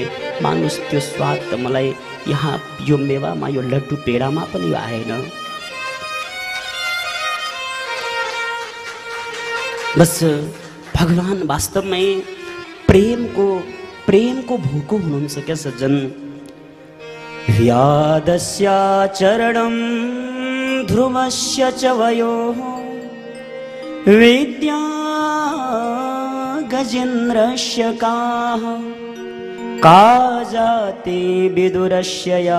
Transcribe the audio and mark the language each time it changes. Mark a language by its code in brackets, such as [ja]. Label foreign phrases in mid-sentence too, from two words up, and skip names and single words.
[ne] मानुस् त्यो स्वाद त मलाई यहाँ यो मेवामा, यो लड्डु पेडामा पनि आएन। बस भगवान वास्तवमै प्रेमको भोको हुनुहुन्छ क्या सज्जन। [sa] व्यादस्य चरणं ध्रुवस्य च वयोः विद्या गजेन्द्रस्य काः का जाते विदुरस्य